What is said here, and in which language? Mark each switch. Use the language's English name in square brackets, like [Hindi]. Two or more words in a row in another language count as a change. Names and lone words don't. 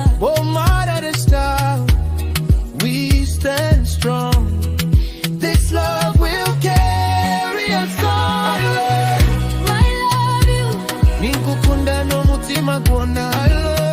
[English] Bomara the star, we stand strong. This love will carry us on. I love you [Nyankole] Ninkukunda no mutima gwona.